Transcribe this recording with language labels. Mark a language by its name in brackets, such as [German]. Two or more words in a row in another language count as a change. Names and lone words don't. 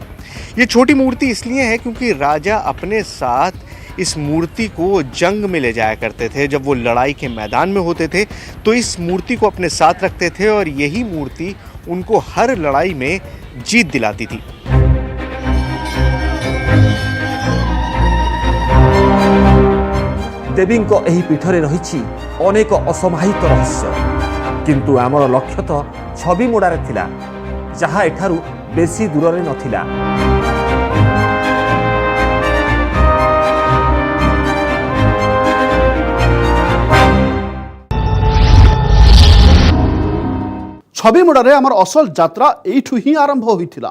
[Hindi] ये छोटी मूर्ति इसलिए है क्योंकि राजा अपने साथ इस मूर्ति को जंग में ले जाया करते थे। जब वो लड़ाई के मैदान में होते थे तो इस मूर्ति को अपने साथ रखते थे और यही मूर्ति उनको हर लड़ाई में जीत दिलाती थी। [Odia] ଦେବୀଙ୍କ ଏହି ପୀଠରେ ରହିଛି ଅନେକ ଅସମାହିତ ରହସ୍ୟ। କିନ୍ତୁ ଆମର ଲକ୍ଷ୍ୟ ତ ଛବିମୁଡ଼ାରେ ଥିଲା, ଯାହା ଏଠାରୁ ବେଶୀ ଦୂରରେ ନଥିଲା। ଛବିମୁଡ଼ାରେ ଆମର ଅସଲ ଯାତ୍ରା ଏଇଠୁ ହିଁ ଆରମ୍ଭ ହୋଇଥିଲା।